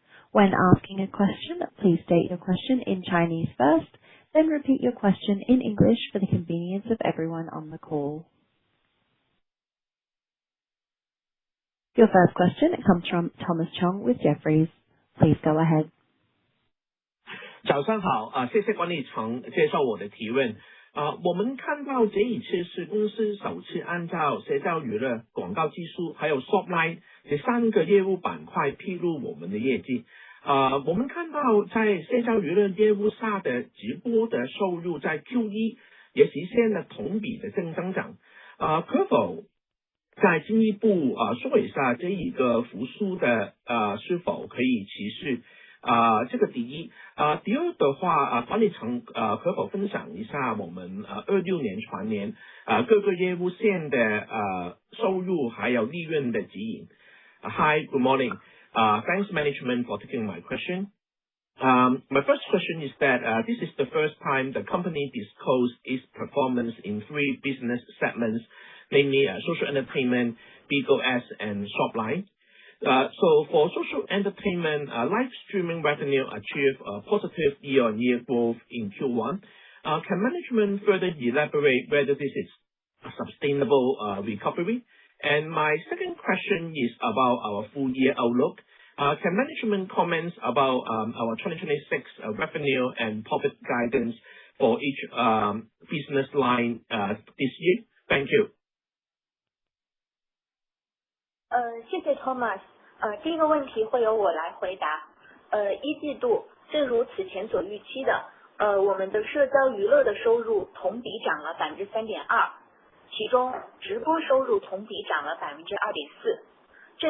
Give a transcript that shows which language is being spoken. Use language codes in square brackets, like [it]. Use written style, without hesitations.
[en] When asking a question, please state your question in Chinese first, then repeat your question in English for the convenience of everyone on the call. Your first question comes from Thomas Chong with Jefferies. Please go ahead. [zh] 早上好，谢谢管理层接受我的提问。我们看到这一次是公司首次按照社交娱乐、广告技术还有 Shopline 这3个业务板块披露我们的业绩。我们看到在社交娱乐业务下的直播的收入在 Q1 也实现了同比的正增长。可否再进一步说一下这一个复苏的是否可以持续？这个第一。第二的话，管理层可否分享一下我们26年全年各个业务线的收入还有利润的指引。 [en] Hi, good morning. Thanks management for taking my question. My first question is that this is the first time the company disclosed its performance in 3 business segments, namely social entertainment, legal ads, and Shopline. So for social entertainment, live streaming revenue achieved a positive year-on-year growth in Q1. Can management further elaborate whether this is a sustainable recovery? And my second question is about our full year outlook. Can management comment about our 2026 revenue and profit guidance for each business line this year? Thank you. [zh] 谢谢 Thomas。第一个问题会由我来回答。一季度正如此前所预期的，我们的社交娱乐的收入同比涨了 3.2%， 其中直播收入同比涨了 2.4%。这